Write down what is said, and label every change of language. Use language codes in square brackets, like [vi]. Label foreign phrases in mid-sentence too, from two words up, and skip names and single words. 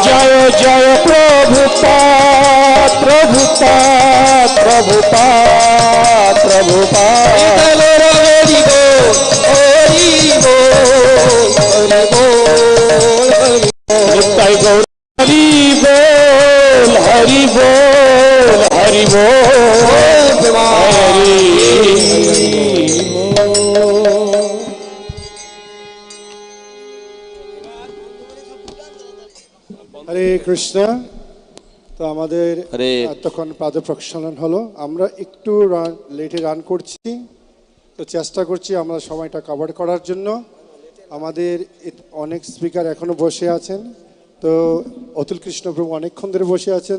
[bn] Jaya Jaya Prabhupada Nittai Gaur Hari Bol Hari হরে কৃষ্ণ। তো আমাদের এতক্ষণ পাদ প্রক্ষালন হলো, আমরা একটু লেটে রান করছি, তো চেষ্টা করছি আমরা সময়টা কভার করার জন্য। আমাদের অনেক স্পিকার এখনো বসে আছেন, তো অতুল কৃষ্ণ প্রভু অনেকক্ষণ ধরে বসে আছেন।